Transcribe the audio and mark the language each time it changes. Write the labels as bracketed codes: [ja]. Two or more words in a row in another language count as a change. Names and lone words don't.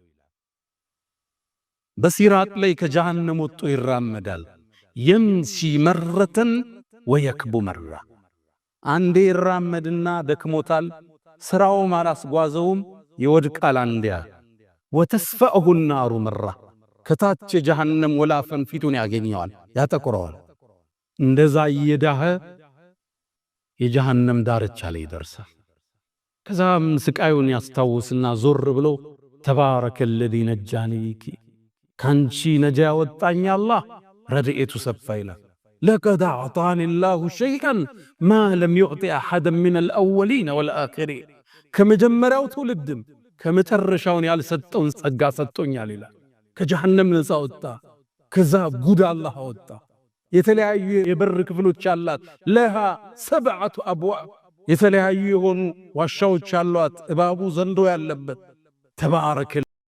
[am] በሲራጥ ላይ ከጀሃነም ወጥቶ ይራመዳል። [ar] يمشي مرة ويكبو مرة፣ [am] አንዴ ይራመድና ደክሞታል፣ ስራውም አላስጓዘውም፣ ይወድቃል። አንዴያ [ar] وتسفعه النار مرة፣ [am] ከታች የጀሃነም ወላፈን ፊቱን ያገኘዋል፣ ያጠቁረዋል። እንደዛ እየዳኸ የጀሃነም ዳርቻ ላይ ይደርሳል። ከዛም ስቃዩን ያስታውስና ዞር ብሎ [ar] تبارك الذي نجاني [am] ካንቺ ነጃ ያወጣኝ አላህ ረድኤቱ ሰፋ ይላል። [ar] لقد أعطاني الله شيئا ما لم يعطي أحدا من الأولين والآخرين [am] ከመጀመሪያው ትውልድም ከመጨረሻውን ያልሰጠውን ጸጋ ሰጥቶኛል ይላል። ከጀሃነም ነፃ ወጣ። ከዛ ጉድ አላህ አወጣ። የተለያዩ የበር ክፍሎች አላት። [ar] لها سبعة أبواب [am] የተለያዩ የሆኑ ዋሻዎች አሏት። እባቡ ዘንዶ ያለበት ተባረከ